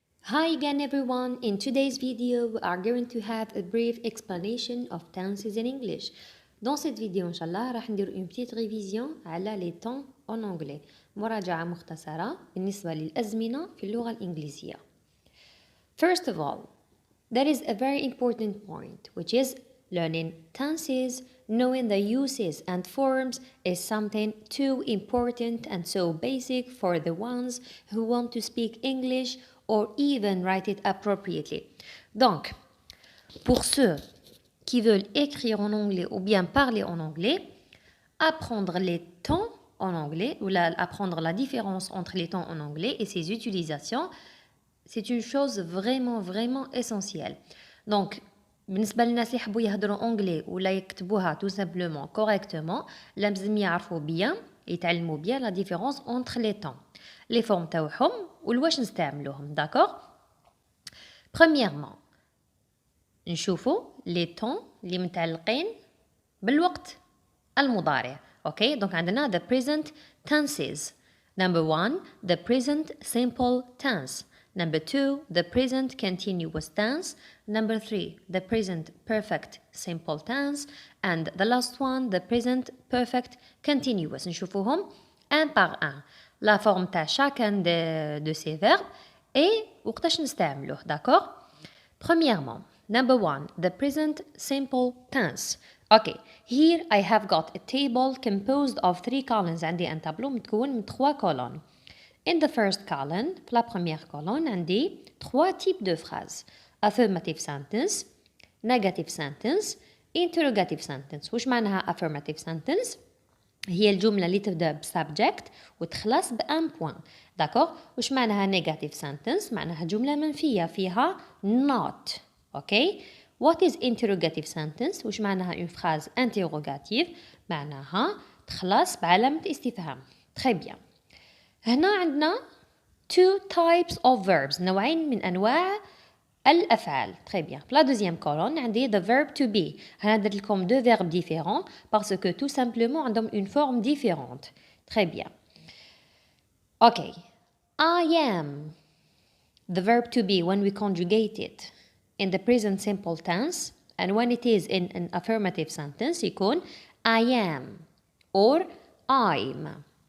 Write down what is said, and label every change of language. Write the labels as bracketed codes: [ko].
[en] Hi again everyone, in today's video we are going to have a brief explanation of tenses in English. [fr] Dans cette vidéo [ar] إن شاء الله راح ندير [fr] une petite révision على les temps en anglais. [ar] مراجعة مختصرة بالنسبة للأزمنة في اللغة الإنجليزية. [en] First of all, there is a very important point, which is learning tenses, knowing the uses and forms is something too important and so basic for the ones who want to speak English or even write it appropriately. [fr] Donc, pour ceux qui veulent écrire en anglais ou bien parler en anglais, apprendre les temps en anglais ou apprendre la différence entre les temps en anglais et ses utilisations, c'est une chose vraiment essentielle. [ar] Donc, بالنسبة للناس اللي يحبوا يهضروا انجلي ولا يكتبوها [fr] tout simplement correctement [ar] لازم يعرفوا bien يتعلموا bien [fr] la différence entre les temps les formes [ar] تاعهم والواش نستعملوهم d'accord. Premièrement نشوفوا les temps اللي متعلقين بالوقت المضارع. اوكي دونك عندنا [en] the present tenses. Number 1 the present simple tense. Number 2 the present continuous tense. Number 3 the present perfect simple tense. And the last one the present perfect continuous. [fr] نشوفوهم un par un la forme تاع chacun de ces verbes et [ar] وقتاش نستعملوه [fr] d'accord. [en] Premièrement, number 1 the present simple tense. Okay, here I have got a table composed of 3 columns. [fr] عندي un tableau متكون من 3 colonnes. [en] In the first column, [fr] في la première colonne, عندي 3 types de phrases. [en] Affirmative sentence, negative sentence, interrogative sentence. [ar] وش معناها affirmative sentence؟ هي الجملة اللي تبدأ ب subject وتخلص ب un point. [fr] d'accord. [ar] وش معناها negative sentence؟ معناها جملة منفية فيها not. [en] okay. What is interrogative sentence؟ [ar] وش معناها [fr] une phrase interrogative؟ [ar] معناها تخلص بعلامة استفهام. [fr] très bien. [ar] هنا عندنا [en] two types of verbs [ar] نوعين من أنواع الأفعال. [fr] très bien. في la deuxième colonne عندي [en] the verb to be. [ar] هنا درت لكم [fr] deux verbes différents parce que tout simplement عندهم une forme différente. très bien. okay. [en] I am the verb to be when we conjugate it in the present simple tense, and when it is in an affirmative sentence يكون I am or I'm.